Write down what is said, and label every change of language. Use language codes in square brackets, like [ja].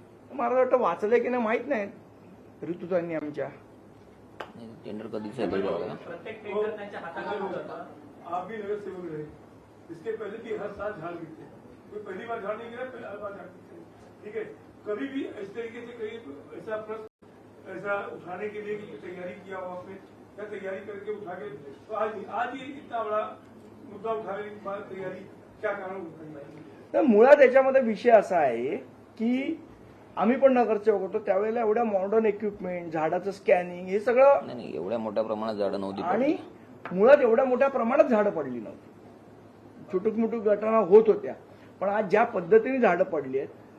[mr] मला वाटतं वाचलंय की नाही माहित नाही ऋतुजांनी आमच्या. टेंडर कधी सेटल झालं? प्रत्येक टेंडर त्यांच्या हाताखाली होतं. [hi] आप भी नगर सेवक रहे, इसके पहले भी हर साल झाड़ गिरते, कोई पहली बार झाड़ नहीं गिरा, पहली बार झाड़ गिरते, ठीक है? कभी भी इस तरीके से कहीं ऐसा प्रश्न ऐसा उठाने के लिए तैयारी किया हो आपने, क्या तैयारी करके उठा के, तो आज ही इतना बड़ा मुद्दा उठाने के बाद तैयारी क्या कारण उठाई? [mr] तर मुळात याच्यामध्ये विषय असा आहे की आम्ही पण नगरसेवक होतो त्यावेळेला एवढ्या मॉडर्न इक्विपमेंट, झाडाचं स्कॅनिंग, हे सगळं, नाही, एवढ्या मोठ्या प्रमाणात झाडं नव्हती आणि मुळात एवढ्या मोठ्या प्रमाणात झाडं पडली नव्हती. छोटूक मोठूक घटना होत होत्या, पण आज ज्या पद्धतीने झाडं पडली आहेत,